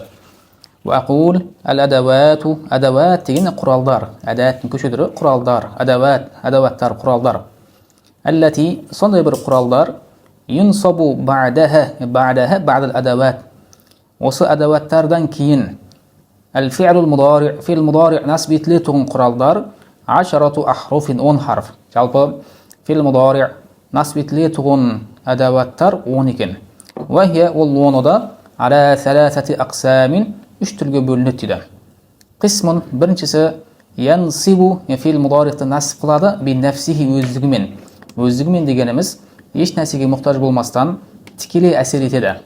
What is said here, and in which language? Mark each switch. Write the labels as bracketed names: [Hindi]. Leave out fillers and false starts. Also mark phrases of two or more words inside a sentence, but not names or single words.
[Arabic] وقل الأدوات, [Kazakh] адават деген құралдар. Адаттың көше түрі құралдар. Адаваттар, құралдар. Әлләти, сондай бір құралдар. [Arabic] ينصب بعد الأدوات. [Kazakh] Осы адаваттардан кейін [Arabic] الفعل المضارع في المضارع [Kazakh] نصب етілетін құралдар [Arabic] 10 أحرف 10 حرف. [Kazakh] Жалпы [Arabic] الفعل المضارع' [Kazakh] насб етілетін адаваттар 10 екен. Вахия ол 10-да [Arabic] على 3 أقسام [Kazakh] 3 түрге бөлінеді дейді. Қисмун біріншісі [Arabic] ينصب الفعل المضارع' [Kazakh] ты насб қылады [Arabic] بنفسه [Kazakh] өздігімен. Өздігімен дегеніміз еш нәрсеге мұқтаж болмастан тікелей әсер етеді.